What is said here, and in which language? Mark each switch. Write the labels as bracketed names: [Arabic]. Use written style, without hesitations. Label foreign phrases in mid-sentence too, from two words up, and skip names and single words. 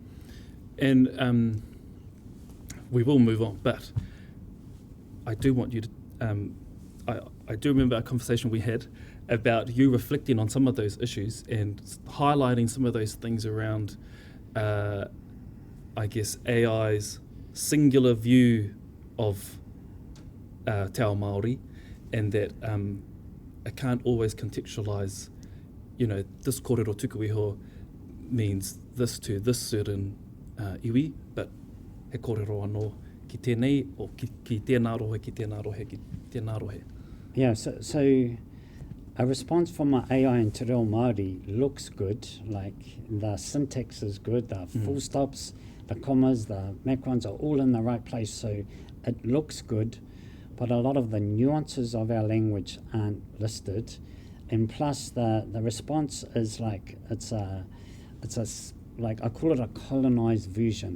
[English] And we will move on, but I do want you to, I do remember a conversation we had about you reflecting on some of those issues and highlighting some of those things around, I guess, AI's singular view of [Māori] te ao Māori, [English] and that it can't always contextualise, this [Māori] kōrero tuku iho [English] means this to this certain iwi, but [Māori] he kōrero anō ki tēnei, [English] or [Māori] ki tēnā rohe, ki tēnā rohe, [English] ki tēnā rohe. Yeah, so a response from an AI in Te Reo Māori looks good, like the syntax is good, the full stops, the commas, the macrons are all in the right place, so it looks good, but a lot of the nuances of our language aren't listed, and plus the response is like, it's like I call it a colonised version.